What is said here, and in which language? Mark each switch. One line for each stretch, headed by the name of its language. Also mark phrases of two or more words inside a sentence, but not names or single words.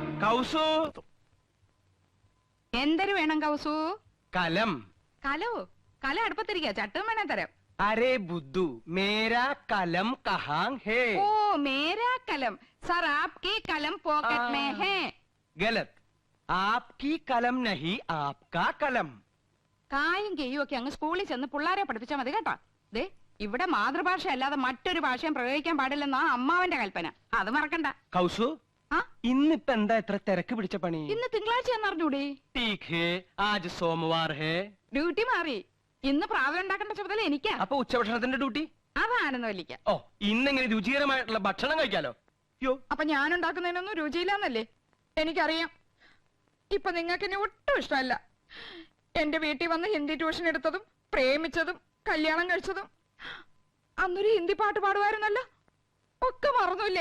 Malayalam: കൗസു എന്തൊരു വേണം കൗസു? കലം. കലോ? കല അടുപ്പത്തിരിക്കുക, ചട്ടും വേണേ തരാം.
Hindi: अरे बुद्धू मेरा कलम कहाँ है? ओ मेरा कलम सर आपकी कलम पॉकेट में है. गलत. आपकी कलम नहीं आपका कलम.
Malayalam: കായും കെയ്യും ഒക്കെ അങ്ങ് സ്കൂളിൽ ചെന്ന് പിള്ളാരെ പഠിപ്പിച്ചാൽ മതി കേട്ടോ. ദേ ഇവിടെ മാതൃഭാഷ അല്ലാതെ മറ്റൊരു ഭാഷയും പ്രയോഗിക്കാൻ പാടില്ലെന്നാ അമ്മാവന്റെ കൽപ്പന. അത് മറക്കണ്ട. കൗസു ഇന്നിപ്പോ എന്താ ഇത്ര തിരക്ക് പിടിച്ച പണി? ഇന്ന് തിങ്കളാഴ്ച എന്നറിഞ്ഞൂടെ?
Hindi: ठीक है आज सोमवार है.
Malayalam: ഡ്യൂട്ടി മാറി. ഇന്ന് പ്രാവൽ ഉണ്ടാക്കേണ്ട ചുമതല എനിക്കാ. അപ്പൊ ഉച്ചഭക്ഷണത്തിന്റെ ഡ്യൂട്ടി? അതാണെന്ന് വലിക്ക. ഓ ഇന്നെങ്ങനെ രുചികരമായിട്ടുള്ള ഭക്ഷണം കഴിക്കാലോ. യോ അപ്പൊ ഞാൻ ഉണ്ടാക്കുന്നതിനൊന്നും രുചിയില്ലാന്നല്ലേ എനിക്കറിയാം. ഇപ്പൊ നിങ്ങൾക്ക് എന്നെ ഒട്ടും ഇഷ്ടമല്ല. എന്റെ വീട്ടിൽ വന്ന് ഹിന്ദി ട്യൂഷൻ എടുത്തതും പ്രേമിച്ചതും കല്യാണം കഴിച്ചതും അന്നൊരു ഹിന്ദി പാട്ട് പാടുമായിരുന്നല്ലോ, ഒക്കെ മറന്നുല്ലേ?